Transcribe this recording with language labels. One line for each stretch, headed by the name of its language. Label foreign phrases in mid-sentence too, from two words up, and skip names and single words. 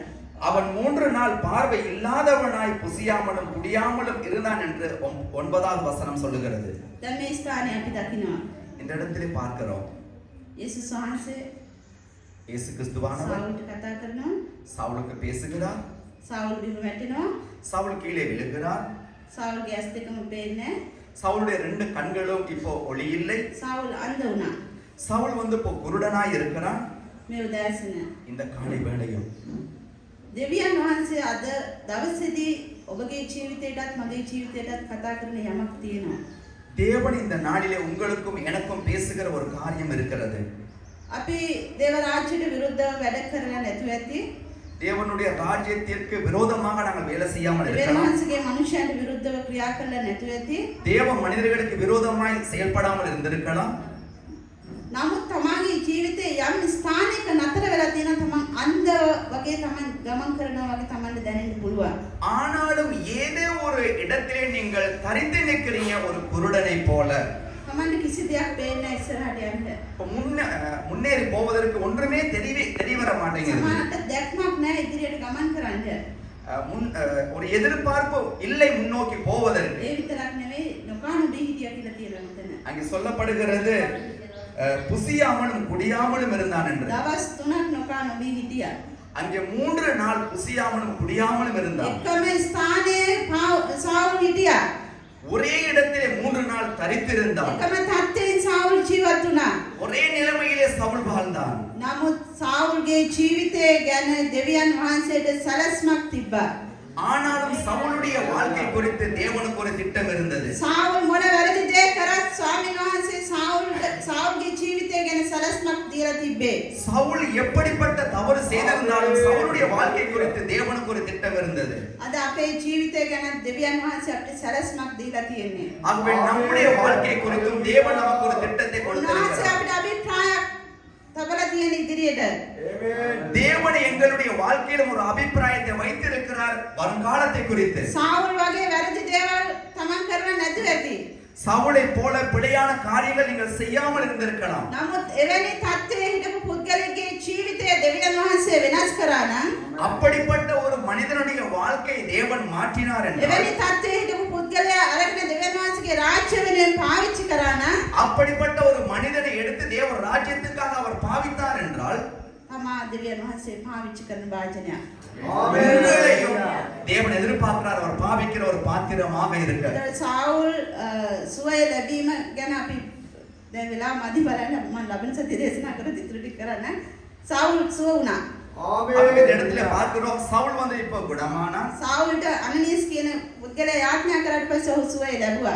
Tamil: அவன் 3 நாள் பார்வை இல்லாதவனாய் புசியாமலும் குடியாமலும் இருந்தான் என்று 9வது வசனம் சொல்லுகிறது.
Sinhala: දැන් මේ ස්ථානයේ අපි දකිනවා
Tamil: இந்த இடத்திலே பார்க்கிறோம்
Sinhala: යේසුස් වහන්සේ
Tamil: இயேசு கிறிஸ்துவானவர்
Sinhala: සාවුල්ට කතා කරනවා.
Tamil: சவுலுக்கு பேசுகிறார்.
Sinhala: සාවුල් බිම වැටෙනවා.
Tamil: சவுல் கீழே விழுகிறார்.
Sinhala: සාවුල්ගේ ඇස් දෙකම පේන්නේ.
Tamil: சவுலுடைய 2 கண்களும் இப்போ ஒளி இல்லை.
Sinhala: සාවුල් අන්ධ වුණා.
Tamil: சவுல் வந்து இப்போ குருடனாய் இருக்கிறான்.
Sinhala: මේ උදෑසන
Tamil: இந்த காலை வேளையும்
Sinhala: දෙවියන් වහන්සේ අද දවසේදී ඔබගේ ජීවිතයටත් මගේ ජීවිතයටත් කතා කරන යමක් තියෙනවා.
Tamil: தேவன் இந்த நாளிலே உங்களுக்கும் எனக்கும் பேசுகிற ஒரு காரியம் இருக்கிறது.
Sinhala: අපි දේව රාජ්‍යයට විරුද්ධව වැඩ කරලා නැතුව ඇති.
Tamil: தேவனுடைய ராஜ்யத்திற்கு விரோதமாக நாங்கள் வேலை செய்யாமல்
Sinhala: දෙවියන්
Tamil: இருக்கலாம்.
Sinhala: වහන්සේගේ මනුෂ්‍යයන්ට විරුද්ධව ක්‍රියා කරලා නැතුව ඇති.
Tamil: தேவ மனிதர்களுக்கு விரோதமாய் செயல்படாமல் இருந்திருக்கலாம்.
Sinhala: නමුත් තමාගේ ජීවිතේ යම් ස්ථානයක නතර වෙලා තියෙනවා තමන් අන්ධ වගේ තමන් ගමන් කරනවා වගේ තමන්ට දැනෙන්න පුළුවන්.
Tamil: ஆனாலும் ஏதோ ஒரு இடத்திலே நீங்கள் தரித்து நிற்கிறீங்க ஒரு குருடனை போல.
Sinhala: තමන්ට කිසි දෙයක් පේන්නේ නැහැ ඉස්සරහට යන්න.
Tamil: இப்ப முன்னேறி போவதற்கு ஒன்றுமே தெரிய வர மாட்டேங்குது.
Sinhala: සමහරට දැක්මක් නැහැ ඉදිරියට ගමන් කරන්න.
Tamil: ஒரு எதிர்பார்ப்பு இல்லை முன்னோக்கி போவதற்கு.
Sinhala: ඒ විතරක් නෙවෙයි නොකානුදී හිටියා කියලා තියෙනවා මෙතන.
Tamil: அங்கே சொல்லப்படுகிறது புசியாமலும் குடியாமலும் இருந்தான் என்று.
Sinhala: දවස් 3ක් නොකානුදී හිටියා.
Tamil: அங்கே 3 நாள் புசியாமலும் குடியாமலும் இருந்தான்.
Sinhala: එකම ස්ථානයේ සාවුල් හිටියා.
Tamil: ஒரே இடத்திலே 3 நாள் தரித்திருந்தான்.
Sinhala: එකම තත්ත්වයෙන් සාවුල් ජීවත් වුණා.
Tamil: ஒரே நிலைமையிலே சவுல் வாழ்ந்தான்.
Sinhala: නමුත් සාවුල්ගේ ජීවිතය ගැන දෙවියන් වහන්සේට සැලැස්මක් තිබ්බා.
Tamil: ஆனாலும் சவுலுடைய வாழ்க்கை குறித்து தேவனுக்கு ஒரு திட்டம் இருந்தது.
Sinhala: සාවුල් මොන වැරදි දේ කරත් ස්වාමීන් වහන්සේ සාවුල්ගේ ජීවිතය ගැන සැලැස්මක් දීලා තිබ්බේ.
Tamil: சவுல் எப்படிப்பட்ட தவறு செய்திருந்தாலும் சவுலுடைய வாழ்க்கை குறித்து தேவனுக்கு ஒரு திட்டம் இருந்தது.
Sinhala: අද අපේ ජීවිතය ගැන දෙවියන් වහන්සේ අපිට සැලැස්මක් දීලා තියෙන්නේ.
Tamil: ஆகவே நம்முடைய வாழ்க்கை குறித்தும் தேவன் நமக்கு ஒரு திட்டத்தை
Sinhala: උන්වහන්සේ
Tamil: கொடுத்திருக்கிறார்.
Sinhala: අපිට අභිප්‍රායක් තබලා තියෙන ඉදිරියට.
Tamil: தேவன் எங்களுடைய வாழ்க்கையிலும் ஒரு அபிப்பிராயத்தை வைத்திருக்கிறார் வருங்காலத்தை குறித்து.
Sinhala: සාවුල් වගේ වැරදි දේවල් තමන් කරලා නැතුව ඇති.
Tamil: சவுலை போல பிழையான காரியங்கள் நீங்கள் செய்யாமல் இருந்திருக்கலாம்.
Sinhala: නමුත් එවැනි තත්ත්වයේ හිටපු පුද්ගලයෙක්ගේ ජීවිතය දෙවියන් වහන්සේ වෙනස් කරා නම්
Tamil: அப்படிப்பட்ட ஒரு மனிதனுடைய வாழ்க்கை தேவன் மாற்றினார் என்றால்
Sinhala: එවැනි තත්ත්වයේ හිටපු පුද්ගලයා අරගෙන දෙවියන් වහන්සේගේ රාජ්‍ය වෙනුවෙන් පාවිච්චි කරා නම්
Tamil: அப்படிப்பட்ட ஒரு மனிதனை எடுத்து தேவ ராஜ்யத்துக்காக அவர் பாவித்தார் என்றால்
Sinhala: තමා දෙවියන් වහන්සේ පාවිච්චි කරන වාජනයක්.
Tamil: உங்களையும் தேவன் எதிர்பார்க்கிறார் அவர் பாவிக்கிற ஒரு பாத்திரமாக இருக்க.
Sinhala: සාවුල් සුවය ලැබීම ගැන අපි දැන් වෙලා මදි බලන්න මම ලබන සතිය දේශනා කර ඉතුරු ටික කරන්න. සාවුල් සුව වුණා.
Tamil: ஆமென். இந்த இடத்துல பார்க்கிறோம் சவுல் வந்து இப்ப குணமானா.
Sinhala: සාවුල්ට අනනීස් කියන පුද්ගලයා යාඥා කරාට පස්සේ ඔහු සුවය ලැබුවා.